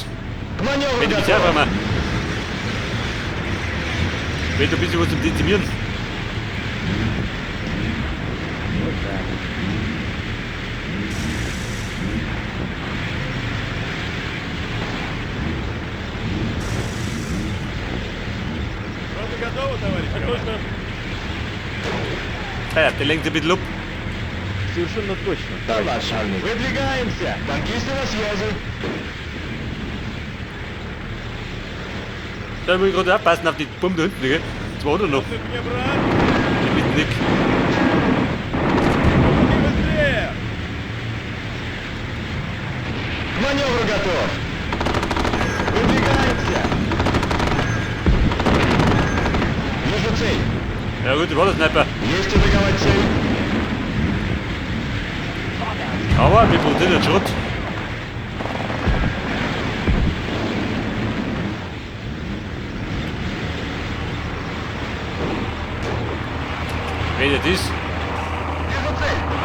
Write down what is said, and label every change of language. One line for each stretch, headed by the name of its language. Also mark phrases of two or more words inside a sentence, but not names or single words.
Russian: К маневру
German: Wenn die
Russian: готов.
German: Reserve haben. Wenn du ein bisschen was zum Dezimieren.
Russian: Вот так. Пехота готова, товарищ командующий?
German: Ja, der lenkt ein bisschen ab.
Russian: Совершенно точно. Товарищ, выдвигаемся. Танкисты на связи.
German: Da muss ich gerade aufpassen auf die Bombe da hinten, gell? Zwei oder noch.
Russian: Ты мне, брат!
German: Mit Nick.
Russian: Не быстрее! К маневру готов. Выдвигаемся. Вижу цель.
German: Ja gut, war der Sniper.
Russian: Есть атаковать цель.
German: Aber wir produzieren den Schrott. Wenn das ist.
Russian: Вижу цель.